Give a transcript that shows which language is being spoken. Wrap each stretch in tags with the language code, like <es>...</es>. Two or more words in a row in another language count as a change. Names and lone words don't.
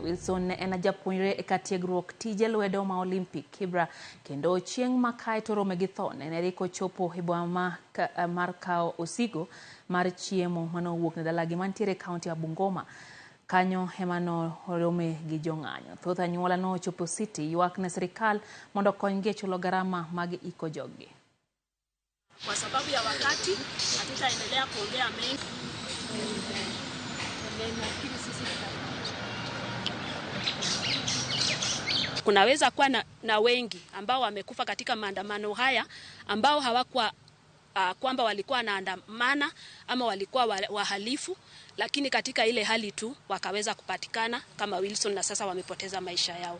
<luo>Wilson ne en japuonjre e katiegruok tije lwedo ma Olympic Kibra kendo chieng' ma kae to rome gi tho ne riko chopo e boma mar kawo osigo mar chiemo manowuok ne dalagi mantiere kaunti ya Bungoma. Kanyo hemano rome gi jong'anyo. Thoth anyuola no chopo City ywak ne serikal mondo konygi chulo gharama mag iko jogi.</luo> <sw>Kwa sababu ya wakati hatutaendelea kuongea mengi. Kunaweza kuwa na wengi ambao wamekufa katika maandamano haya ambao hawakuwa kwamba walikuwa wanaandamana ama walikuwa wahalifu, lakini katika ile hali tu wakaweza kupatikana kama Wilson na sasa wamepoteza maisha yao.</sw>